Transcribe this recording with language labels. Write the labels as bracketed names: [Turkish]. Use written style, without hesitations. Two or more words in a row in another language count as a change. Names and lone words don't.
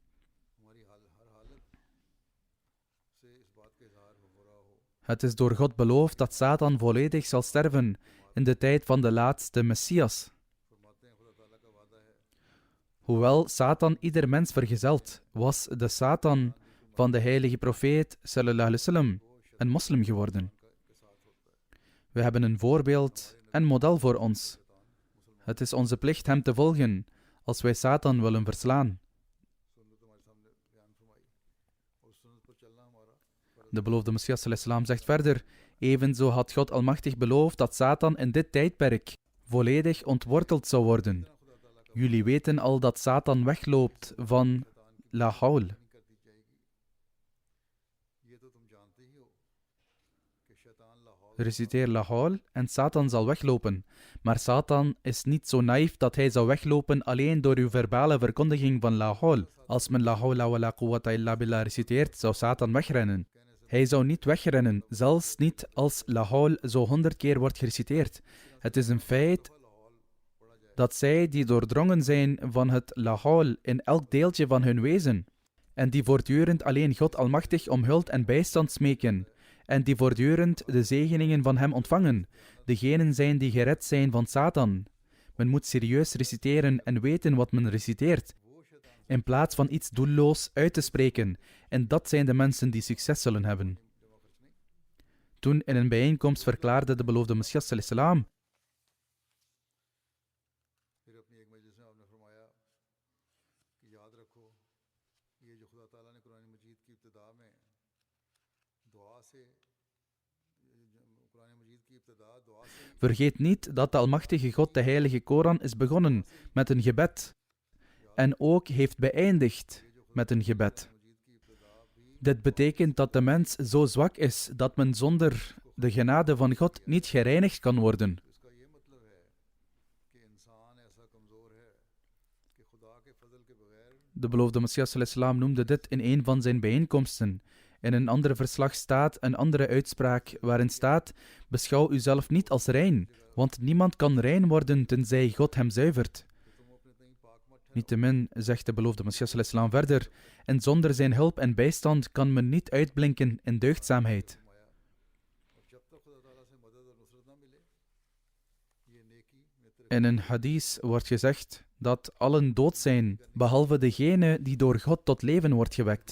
[Dutch] Het is door God beloofd dat Satan volledig zal sterven in de tijd van de laatste Messias. Hoewel Satan ieder mens vergezelt, was de Satan van de heilige profeet [Arabic] صلى الله عليه وسلم [Dutch] een moslim geworden. We hebben een voorbeeld en model voor ons. Het is onze plicht hem te volgen als wij Satan willen verslaan. De beloofde Messias [Arabic] صلى الله عليه وسلم [Dutch] zegt verder: evenzo had God almachtig beloofd dat Satan in dit tijdperk volledig ontworteld zou worden. Jullie weten al dat Satan wegloopt van [Arabic] لا حول. [Dutch] Reciteer [Arabic] لا حول [Dutch] en Satan zal weglopen. Maar Satan is niet zo naïef dat hij zou weglopen alleen door uw verbale verkondiging van [Arabic] لا حول. [Dutch] Als men [Arabic] لا حول ولا قوة إلا بالله [Dutch] reciteert, zou Satan wegrennen. Hij zou niet wegrennen, zelfs niet als [Arabic] لا حول [Dutch] zo 100 keer wordt gereciteerd. Het is een feit dat zij die doordrongen zijn van het [Arabic] لا حول [Dutch] in elk deeltje van hun wezen, en die voortdurend alleen God Almachtig om hulp en bijstand smeken, en die voortdurend de zegeningen van hem ontvangen, degenen zijn die gered zijn van Satan. Men moet serieus reciteren en weten wat men reciteert, in plaats van iets doelloos uit te spreken, en dat zijn de mensen die succes zullen hebben. Toen in een bijeenkomst verklaarde de beloofde Messias [Arabic] صلى الله عليه وسلم: [Dutch] vergeet niet dat de Almachtige God de Heilige Koran is begonnen met een gebed en ook heeft beëindigd met een gebed. Dit betekent dat de mens zo zwak is dat men zonder de genade van God niet gereinigd kan worden. De beloofde Messias [Arabic] صلى الله عليه وسلم [Dutch] noemde dit in een van zijn bijeenkomsten. In een ander verslag staat een andere uitspraak waarin staat: beschouw uzelf niet als rein, want niemand kan rein worden tenzij God hem zuivert. Niettemin zegt de beloofde Messias [Arabic] صلى الله عليه وسلم [Dutch] verder: en zonder zijn hulp en bijstand kan men niet uitblinken in deugdzaamheid. In een hadith wordt gezegd dat allen dood zijn, behalve degene die door God tot leven wordt gewekt.